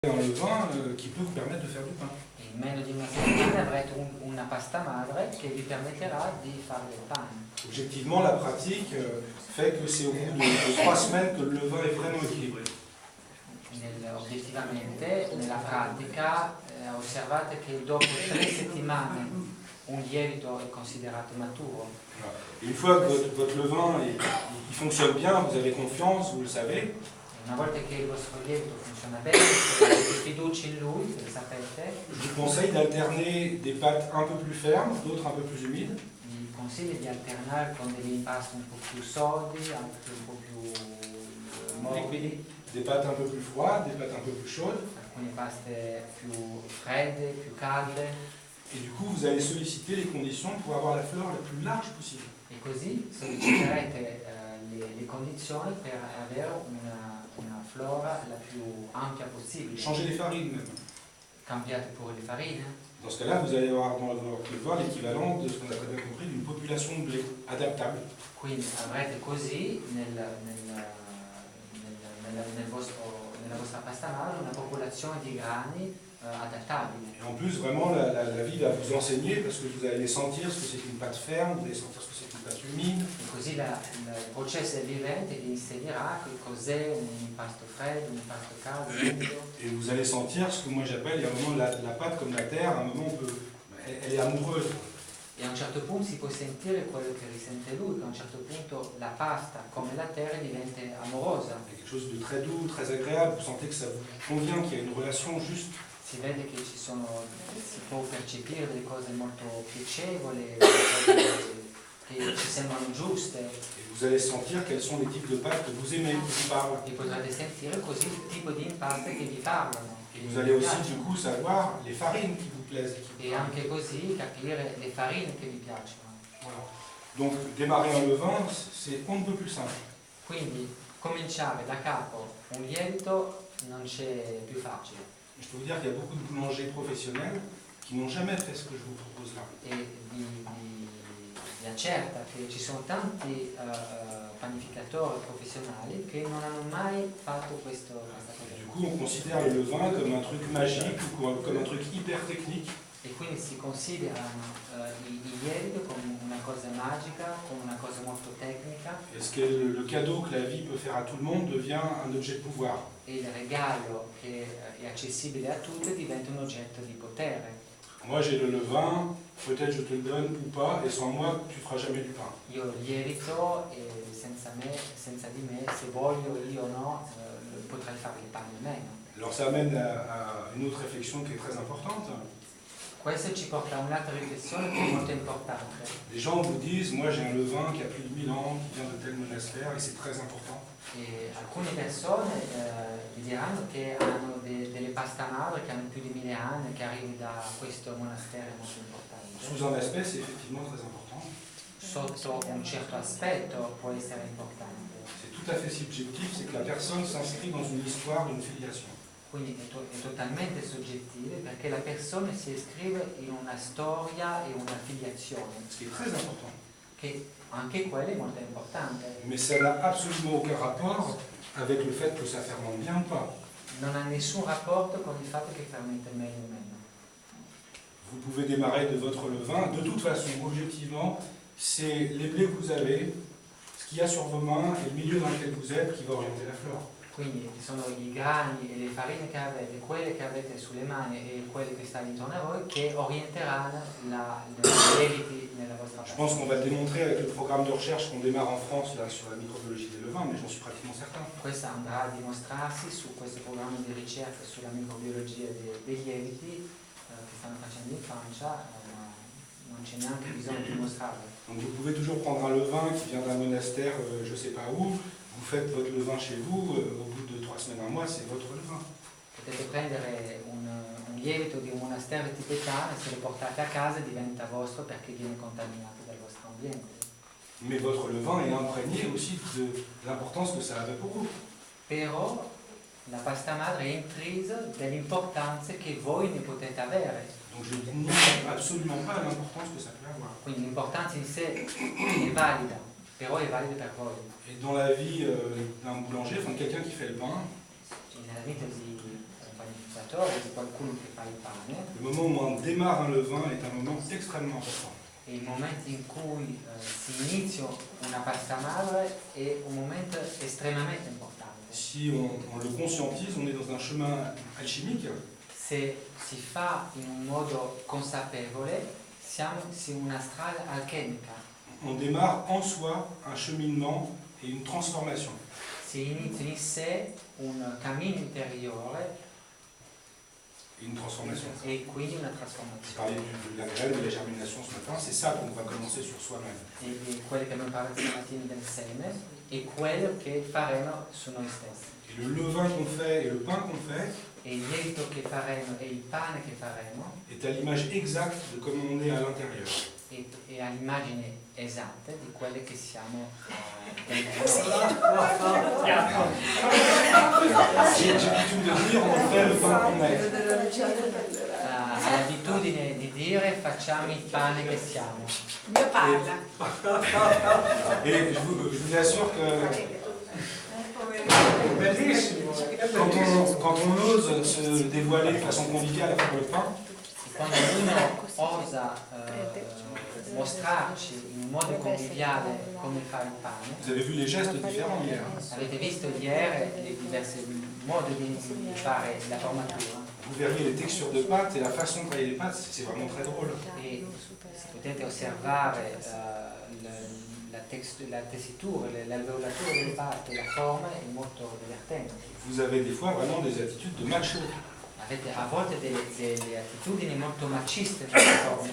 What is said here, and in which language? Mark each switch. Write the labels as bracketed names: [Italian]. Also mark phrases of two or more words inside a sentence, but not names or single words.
[French] Un levain qui peut vous permettre de faire du pain. [Italian] In meno di una settimana avrete una pasta madre che vi permetterà di fare del pane. [French] Objectivement, la pratique fait que c'est au bout de 3 semaines que le levain est vraiment équilibré. [Italian] Obiettivamente, nella pratica, osservate che dopo 3 settimane un lievito è considerato maturo. [French] Une fois que votre levain il fonctionne bien, vous avez confiance, vous le savez. [Italian] Una volta che il vostro lievito funziona bene, avete fiducia in lui, lo sapete. [French] Je vous conseille d'alterner des pâtes un peu plus fermes, d'autres un peu plus humides. [Italian] Vi consiglio di alternare con degli impasti un po' più solidi, anche un po' più morbidi. [French] Des pâtes un peu plus froides, des pâtes un peu plus chaudes. [Italian] Alcune paste più fredde, più calde. [French] Et du coup, vous allez solliciter les conditions pour avoir la fleur la plus large possible. [Italian] E così solleciterete le condizioni per avere una flora la più ampia possibile. [French] Changez les farines même. [Italian] Cambiate pure le farine. [French] Dans ce cas-là, vous allez avoir dans votre levain l'équivalent de ce qu'on a très bien compris d'une population de blé adaptable. [Italian] Quindi avrete così nella vostra pasta madre una popolazione di grani adattabili. [French] Et en plus, vraiment, la vie va vous enseigner parce que vous allez sentir ce que c'est qu'une pâte ferme, vous allez sentir ce que c'est qu'une pâte humide. [Italian] E così il processo del vivente vi insegnerà che cos'è un impasto freddo, un impasto caldo. [French] Et vous allez sentir ce que moi j'appelle, il y a un moment la pâte comme la terre, à un moment elle est amoureuse. [Italian] E a un certo punto si può sentire quello che risente lui, che a un certo punto la pasta, come la terra, diventa amorosa. [French] Il y a quelque chose de très doux, très agréable, vous sentez que ça vous convient, qu'il y a une relation juste. [Italian] Si vede che si può percepire delle cose molto piacevoli, che ci sembrano giuste. [French] Et vous allez sentir quels sont les types de pâtes que vous aimez, qui vous parlent. [Italian] E potrete sentire così il tipo di impaste che vi parlano. [French] Et vous allez aussi du coup savoir les farines qui vous plaisent. [Italian] E anche così capire le farine che vi piacciono. [French] Voilà. Donc démarrer un levain, c'est on ne peut plus simple. [Italian] Quindi cominciare da capo un lievito non c'è più facile. [French] Je peux vous dire qu'il y a beaucoup de boulangers professionnels qui n'ont jamais fait ce que je vous propose là. [Italian] E vi accerta che ci sono tanti panificatori professionali che non hanno mai fatto questa cosa. [French] Du coup, on considère le levain comme un truc magique ou comme un truc hyper technique. [Italian] E quindi si considerano i lieviti come una cosa magica, come una cosa molto tecnica. [French] Et ce que le cadeau que la vie peut faire à tout le monde devient un objet de pouvoir. [Italian] E il regalo che è accessibile a tutti diventa un oggetto di potere. [French] Moi j'ai le levain, peut-être je te le donne ou pas, et sans moi tu feras jamais du pain. [Italian] Io lievito e senza di me, se voglio io o no, potrei fare il pane meno. [French] Alors ça amène à une autre réflexion qui est très importante. [Italian] Questo ci porta a un'altra riflessione che è molto importante. [French] Les gens vous disent, moi j'ai un levain qui a plus de 1000 ans, qui vient de tel monastère, et c'est très important. [Italian] E alcune persone vi diranno che hanno delle pasta madre che hanno più di 1000 anni, che arrivano da questo monastero molto importante. [French] Sous un aspect, c'est effectivement très important. [Italian] Sotto un certo aspetto può essere importante. [French] C'est tout à fait subjectif, c'est que la personne s'inscrit dans une histoire d'une filiation. [Italian] Quindi è totalmente soggettivo perché la persona si iscrive in una storia e una filiazione. [French] Ce qui est très important. [Italian] Che anche quello è molto importante. [French] Mais ça n'a absolument aucun rapport avec le fait que ça fermente bien ou pas. [Italian] Non ha nessun rapporto con il fatto che fermenta meglio o meno. [French] Vous pouvez démarrer de votre levain. De toute façon, objectivement, c'est les blés que vous avez, ce qu'il y a sur vos mains et le milieu dans lequel vous êtes qui va orienter la fleur. [Italian] Quindi sono i grani e le farine che avete, quelle che avete sulle mani e quelle che stanno intorno a voi che orienteranno i lieviti nella vostra [French] Je [Italian] pasta. [French] pense qu'on va le démontrer avec le programme de recherche qu'on démarre en France là, sur la microbiologie des levains, mais j'en suis pratiquement certain. [Italian] Questo andrà a dimostrarsi su questo programma di ricerca sulla microbiologia dei lieviti che stanno facendo in Francia, ma non c'è neanche bisogno di dimostrarlo. [French] Donc vous pouvez toujours prendre un levain qui vient d'un monastère, je ne sais pas où, vous faites votre levain chez vous, au bout de 3 semaines, un mois, c'est votre levain. [Italian] Potete prendere un lievito di un monastero tibetano e se lo portate a casa diventa vostro perché viene contaminato dal vostro ambiente. [French] Mais votre levain est imprégné aussi de l'importance que ça avait pour vous. [Italian] Però la pasta madre è intrisa dell'importanza che voi ne potete avere. [French] Donc je ne nie absolument pas l'importance que ça peut avoir. [Italian] Quindi l'importanza in sé è valida, però è valida per voi. [French] Et dans la vie d'un boulanger, enfin de quelqu'un qui fait le pain, [Italian] Nella vita di un lavoratore, di qualcuno che fa il pane. [French] Le moment où on démarre un levain est un moment extrêmement important. [Italian] E il momento in cui si inizia una pasta madre è un momento estremamente importante. [French] Si on le conscientise, on est dans un chemin alchimique. [Italian] Se si fa in un modo consapevole, siamo su una strada alchemica. [French] On démarre en soi un cheminement et une transformation. [Italian] Si inizia in sé un cammino interiore [French] Et une transformation. [Italian] e quindi una [French] Je [Italian] trasformazione. [French] parlais de la graine, de la germination ce matin, c'est ça qu'on va commencer sur soi-même. [Italian] E di quello che abbiamo parlato stamattina del seme e quello che faremo su noi stessi. [French] Et le levain qu'on fait et le pain qu'on fait [Italian] E il lievito che faremo e il pane che faremo [French] est à l'image exacte de comment on est à l'intérieur. [Italian] è all'immagine esatta di quelle che siamo dentro. [French] J'ai l'habitude de dire on fait le pain qu'on est. [Italian] Ha l'abitudine di dire facciamo il pane che siamo. Dio parla. [French] Et je vous assure que quand on ose se dévoiler de façon conviviale à faire le pain, [Italian] E quando uno osa mostrarci in un modo conviviale come fare il pane, [French] vous avez vu les gestes différents hier. [Italian] avete visto ieri i diversi modi di fare la formatura [French] Vous verriez les textures de pâte et la façon de travailler les pâtes, c'est vraiment très drôle. [Italian] e potete osservare la tessitura, l'alveolatura del pate, la forma è molto divertente. [French] Vous avez des fois vraiment des attitudes de macho. [Italian] Avete a volte delle attitudini molto maciste nelle forme.